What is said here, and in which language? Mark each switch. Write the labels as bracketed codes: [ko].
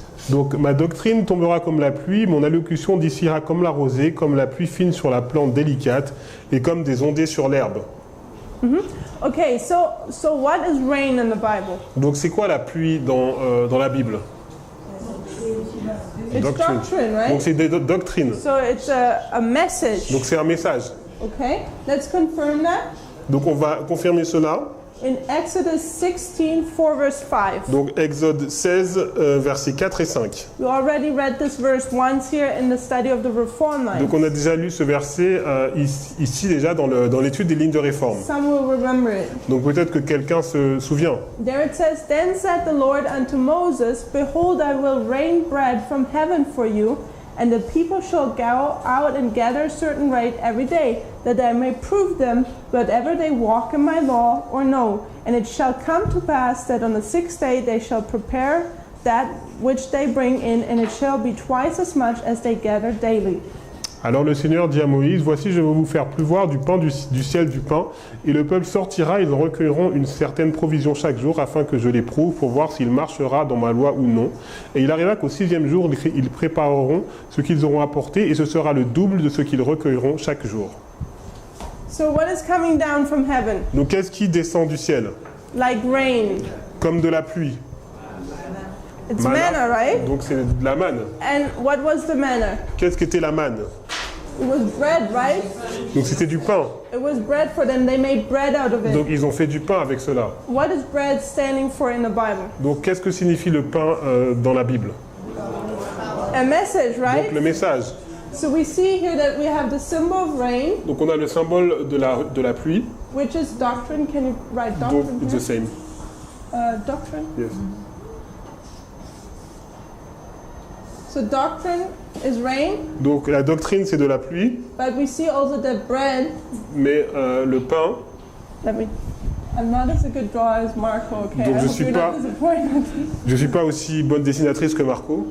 [fr] Donc ma doctrine tombera comme la pluie, mon allocution distillera comme la rosée, comme la pluie fine sur la plante délicate et comme des ondées sur l'herbe. [en] Okay, so what is rain in the Bible? [fr] Donc c'est quoi la pluie dans la Bible? [en] It's doctrine, right? [fr] Donc c'est des doctrines. [en] So it's a message. [fr] Donc c'est un message. [en] Okay, let's confirm that. [fr] Donc on va confirmer cela. [en] In Exodus 16, 4 verse 5. [fr] Donc Exode 16 versets 4 et 5. [en] We already read this verse once here in the study of the Reform line. [fr] Donc on a déjà lu ce verset ici déjà dans l'étude des lignes de réforme. [en] Some will remember it. [fr] Donc peut-être que quelqu'un se souvient. [en] There it says, "Then said the Lord unto Moses, Behold, I will rain bread from heaven for you, and the people shall go out and gather a certain rate every day, that I may prove them whether they walk in my law or no. And it shall come to pass that on the 6th day they shall prepare that which they bring in, and it shall be twice as much as they gather daily." [fr] Alors le Seigneur dit à Moïse, voici je vais vous faire pleuvoir du pain du ciel du pain, et le peuple sortira, ils recueilleront une certaine provision chaque jour, afin que je l'éprouve pour voir s'il marchera dans ma loi ou non. Et il arriva qu'au 6e jour, ils prépareront ce qu'ils auront apporté, et ce sera le double de ce qu'ils recueilleront chaque jour. [en] So what is coming down from heaven? [fr] Donc qu'est-ce qui descend du ciel? [en] Like rain. [fr] Comme de la pluie. [en] It's manna, right? [fr] Donc c'est de la manne. [en] And what was the manna? [fr] Qu'est-ce qu'était la manne? [en] It was bread, right? [fr] Donc c'était du pain. [en] It was bread for them. They made bread out of it. [fr] Donc ils ont fait du pain avec cela. [en] What is bread standing for in the Bible? [fr] Donc qu'est-ce que signifie le pain dans la Bible? [en] A message, [fr] Donc [en] right? [fr] le message. [en] So we see here that we have the symbol of rain, [fr] Donc on a le symbole de la pluie. [en] which is doctrine. Can you write [fr] Donc [en] doctrine it's the here? same. Doctrine. Yes. So doctrine is rain, [fr] Donc la doctrine c'est de la pluie, [en] but we see also that bread. [fr] mais le pain. [en] I'm not as a good drawer as Marco, okay? [fr] Donc [en] I [fr] je [en] hope [fr] suis [en] you're [fr] pas- [en] not disappointed, [fr] Je suis pas aussi bonne dessinatrice que Marco,